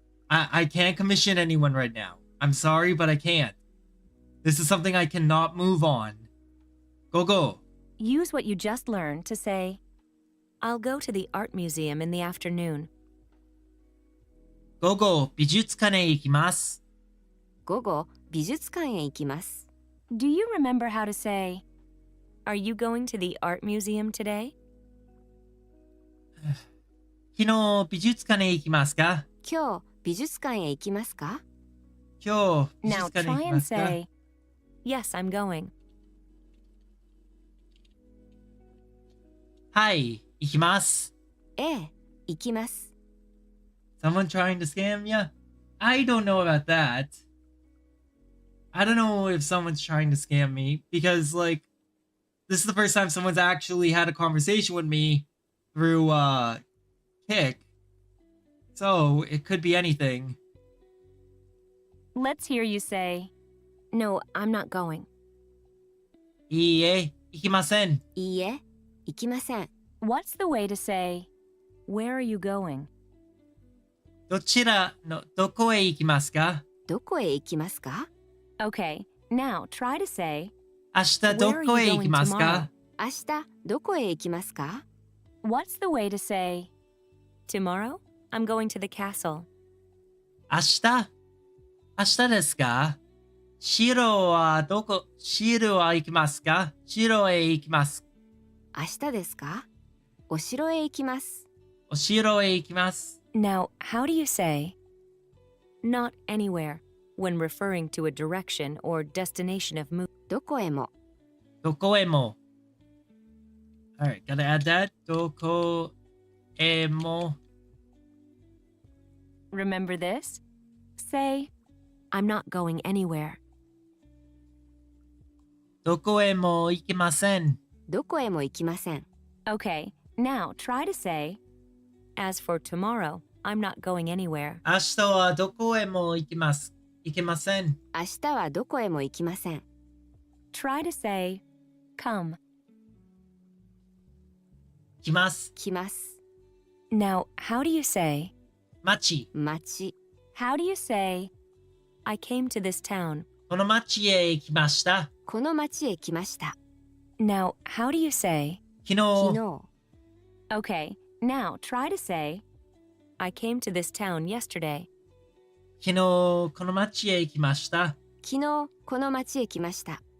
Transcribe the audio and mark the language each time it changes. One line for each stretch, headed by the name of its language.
English: I can't commission anyone right now. I'm sorry, but I can't. This is something I cannot move on. Go. Use what you just learned to say, I'll go to the art museum in the afternoon. Go.
Japanese: 美術館へ行きます。午後、美術館へ行きます。
English: Do you remember how to say, Are you going to the art museum today?
Japanese: 昨日美術館へ行きますか？今日、美術館へ行きますか？今日美
English: Now
Japanese: 術館へ行
English: try
Japanese: きま
English: and
Japanese: すか？
English: say, Yes, I'm going.
Japanese: はい、行きます。ええ、行きます。
English: Someone trying to scam ya? I don't know about that. I don't know if someone's trying to scam me because, like, this is the first time someone's actually had a conversation with me through, Kick. So, it could be anything. Let's hear you say, No, I'm not going.
Japanese: いいえ、行きません。いいえ、行きません。
English: What's the way to say, Where are you going?
Japanese: どこへ行きますか？どこへ行きますか？
English: Okay, now try to say,
Japanese: 明日どこへ行きますか？明日、どこへ行きますか？
English: What's the way to say, Tomorrow, I'm going to the castle.
Japanese: 明日ですか？城は行きますか？城へ行きます。明日ですか？お城へ行きます。お城へ行きます。
English: Now, how do you say, Not anywhere, when referring to a direction or destination of movement?
Japanese: どこへも。どこへも。
English: Alright, gotta add that.
Japanese: どこへも。
English: Remember this? Say, I'm not going anywhere.
Japanese: どこへも行きません。どこへも行きません。
English: Okay, now try to say, As for tomorrow, I'm not going anywhere.
Japanese: 明日はどこへも行けません。明日はどこへも行きません。
English: Try to say, Come.
Japanese: 来ます。来ます。
English: Now, how do you say,
Japanese: 町。町。
English: How do you say, I came to this town?
Japanese: この町へ行きました。この町へ来ました。
English: Now, how do you say,
Japanese: 昨昨日。日。
English: Okay, now try to say, I came to this town yesterday.
Japanese: 昨日この町へ行きました。昨日この町へ来ました。